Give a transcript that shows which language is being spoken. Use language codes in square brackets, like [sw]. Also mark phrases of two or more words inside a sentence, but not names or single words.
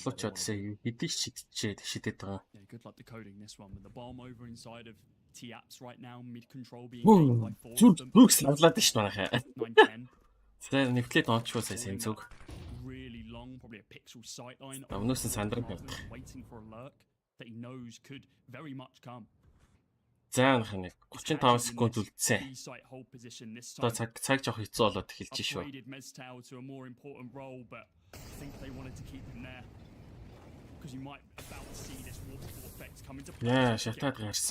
[en] good luck decoding this one with the bomb over inside of T-Apps right now, mid control being gained by 4 of them. Really long, probably a pixel sight line. Waiting for a lurk that he knows could very much come. [mn] За нэг 35 секунд үлдсэн. Одоо цаг жоох хэцүү болоод эхэлж шүү. Яа, шатаад гарсан.